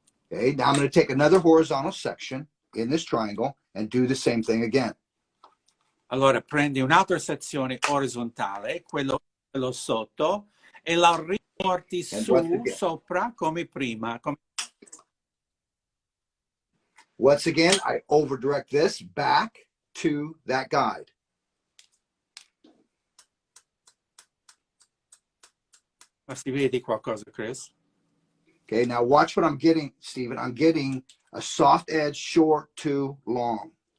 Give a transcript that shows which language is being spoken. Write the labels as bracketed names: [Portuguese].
[English] Okay, now I'm going to take another horizontal section in this triangle and do the same thing again. [Italian] Allora prendi un'altra sezione orizzontale, quello sotto, e la riporti su, sopra, come prima. [English] Once again, I over direct this back to that guide. [Italian] Ma si vedi qualcosa, Chris? [English] Okay, now watch what I'm getting, Stephen. I'm getting a soft edge, short to long.